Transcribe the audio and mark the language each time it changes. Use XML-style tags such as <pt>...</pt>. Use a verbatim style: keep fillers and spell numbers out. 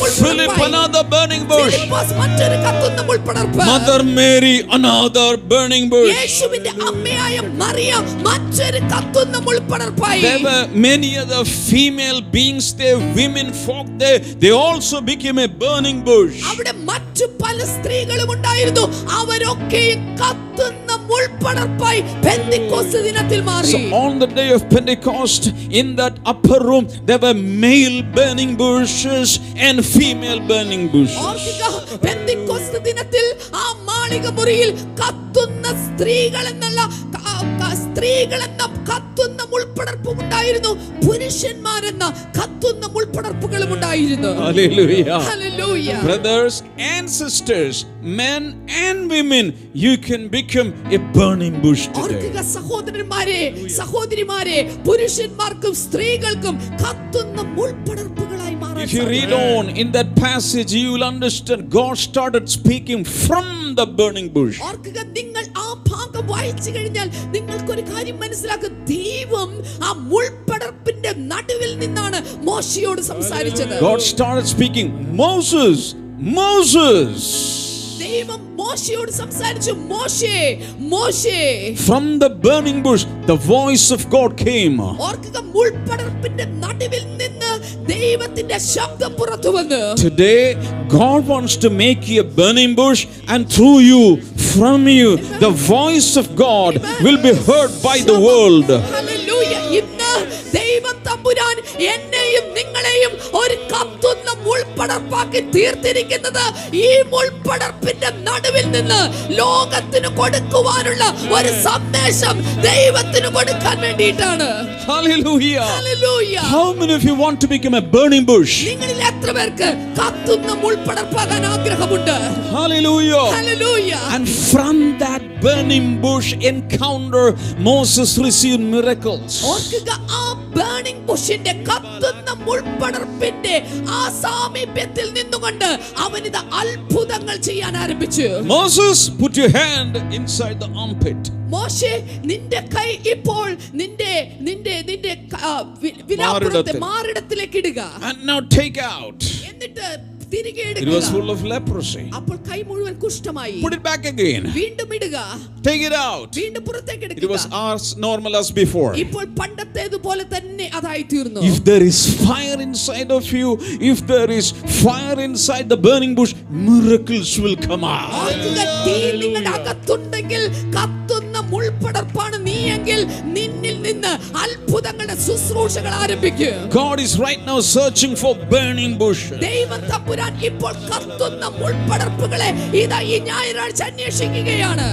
<en>Philip</en> <ml>മുൾപ്പടർപ്പായി</ml> <en>another burning bush.</en> <ml>Philipose മറ്റൊരു കത്തുന്ന മുൾപ്പടർപ്പ്.</ml> <en>Mother Mary another burning bush.</en> <ml>യേശുവിന്റെ അമ്മയായ മറിയ മറ്റൊരു കത്തുന്ന മുൾപ്പടർപ്പായി.</ml> <en>There were many other female beings there, women folk there. They also became a burning bush.</en> <ml>അവിടെ മറ്റു പല സ്ത്രീകളും ഉണ്ടായിരുന്നു, അവരൊക്കെയും കത്തുന്ന മുൾപ്പടർപ്പായി പെന്തിക്കോസ്ത് ദിനത്തിൽ</ml> <en>So</en> <ml>മാറി.</ml> <en>on the day of Pentecost, in that upper room, there were male burning bushes and female burning bushes.</en> <ml>ഓർക്കുക, പെന്തിക്കോസ്ത് ദിനത്തിൽ ആ മാളിക മുറിയിൽ കത്തുന്ന സ്ത്രീകളെന്നല്ല ക- ക- സ്ത്രീകളെന്ന കത്തുന്ന മുൾപ്പടർപ്പും ഉണ്ടായിരുന്നു, പുരുഷന്മാരെന്ന കത്തുന്ന മുൾപ്പടർപ്പുകളും ഉണ്ടായിരുന്നു.</ml> <en>Hallelujah.</en> <ml>Hallelujah.</ml> <en>Brothers and sisters, men and women, you can become a burning bush today.</en> <ml>ഓർക്കുക സഹോദരന്മാരെ സഹോദരിമാരെ, പുരുഷന്മാർക്കും സ്ത്രീകൾക്കും കത്തുന്ന മുൾപ്പടർപ്പുകളായി മാറാൻ</ml> <en>If you read on in that passage, you will understand God started speaking from the burning bush.</en> <ml>ഓർക്കുക, നിങ്ങൾ ആ ഭാഗം വായിച്ചു കഴിഞ്ഞാൽ നിങ്ങൾക്കൊരു കാര്യം മനസ്സിലാക്കും. ദൈവം ആ മുൾപ്പടർപ്പിന്റെ നടുവിൽ നിന്നാണ് മോശയോട് സംസാരിച്ചത്.</ml> <en>God started speaking, Moses, Moses.</en> <ml>ദൈവം മോശയോട് സംസാരിച്ചു, മോശേ മോശേ.</ml> <en>From the burning bush, the voice of God came.</en> <ml>ഓർക്കുക, മുൾപ്പടർപ്പിന്റെ നടുവിൽ നിന്ന് ദൈവത്തിന്റെ ശബ്ദം പുറത്തു വന്ന്</ml> <en>Today, God wants to make you a burning bush, and through you, from you, the voice of God will be heard by the world.</en> <ml>Hallelujah. ഇന്ന് ദൈവം തമ്പുരാൻ എന്നെയും നിങ്ങളെയും ഒരു കത്തുന്ന മുൾപ്പടർപ്പാക്കി തീർത്തിരിക്കുന്നത് ഈ മുൾപ്പടർപ്പിന്റെ നടുവിൽ നിന്ന് ലോകത്തിന് കൊടുക്കുവാനുള്ള ഒരു സന്ദേശം ദൈവത്തിന് കൊടുക്കാൻ വേണ്ടിയിട്ടാണ്.</ml> <en>Hallelujah.</en> <ml>Hallelujah.</ml> <en>How many of you want to become a burning bush?</en> <ml>നിങ്ങളിൽ എത്ര പേർക്ക് കത്തുന്ന മുൾപ്പടർപ്പാകാൻ ആഗ്രഹമുണ്ട്?</ml> <en>Hallelujah. Hallelujah. And from that burning bush encounter, Moses received miracles.</en> <ml>ഓർക്കുക, ആ ബേണിംഗ് ബുഷിന്റെ കത്തുന്ന മുൾപ്പടർപ്പിന്റെ ആ സാമീപ്യത്തിൽ നിന്നുകൊണ്ട് അവനിത് അത്ഭുതങ്ങൾ ചെയ്യാൻ ആരംഭിച്ചു.</ml> <en>Moses, put your hand inside the armpit.</en> <ml>മോശെ, നിന്റെ കൈ ഇപ്പോൾ നിന്റെ നിന്റെ നിന്റെ ക- ആ, വി- വിലാപ്പുറത്തെ മാറിടത്തിൽ. മാറിടത്തിലേക്ക് ഇടുക,</ml> <en>And now take out.</en> <ml>എന്നിട്ട് തിരികെ</ml> <en>It was</en> <ml>എടുക്കുക.</ml> <en>full of leprosy.</en> <ml>അപ്പോൾ കൈ മുഴുവൻ കുഷ്ഠമായി.</ml> <en>Put it back again.</en> <ml>വീണ്ടും ഇടുക,</ml> <en>Take it out.</en> <ml>വീണ്ടും പുറത്തേക്ക്</ml> <en>It was</en> <ml>എടുക്കുക.</ml> <en>as normal as before.</en> <ml>ഇപ്പോൾ പണ്ടത്തേതുപോലെ തന്നെ അതായി തീർന്നു.</ml> <en>If there is fire inside of you, if there is fire inside the burning bush, miracles will come out.</en> <ml>ഓർക്കുക, തീ നിങ്ങളുടെ അകത്തുണ്ടെങ്കിൽ കത്തുന്ന മുൾപ്പടർപ്പാണ് നീയെങ്കിൽ നിന്നിൽ നിന്ന് അത്ഭുതങ്ങളുടെ ശുശ്രൂഷകൾ ആരംഭിക്കും.</ml> <en>God is right now searching for burning bushes.</en> <ml>ദൈവം തമ്പുരാൻ ഇപ്പോൾ കത്തുന്ന മുൾപ്പടർപ്പുകളെ ഇതാ ഈ ഞായറാഴ്ച അന്വേഷിക്കുകയാണ്.</ml>